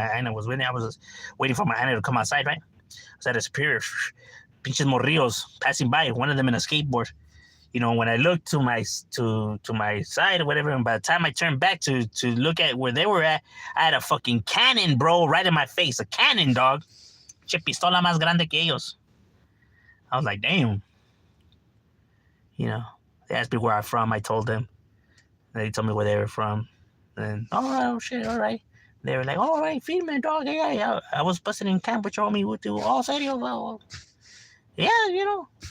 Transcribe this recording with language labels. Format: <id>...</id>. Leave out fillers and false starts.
<en>My Hannah was waiting. I was waiting for my Hannah to come outside, right? I was at a Superior.</en> <es>Pinches morrillos</es> <en>passing by, one of them in a skateboard. You know, when I looked to my side or whatever, and by the time I turned back to look at where they were at, I had a fucking cannon, bro, right in my face. A cannon, dog.</en> <es>Che pistola más grande que ellos.</es> <en>I was like, damn. You know, they asked me where I'm from. I told them. They told me where they were from. And, oh, shit, all right. They were like, all right, female dog. Yeah. I was busting in camp with your homie. With you. Oh,</en> <es>serio?</es> <en>Well, yeah, you know.</en>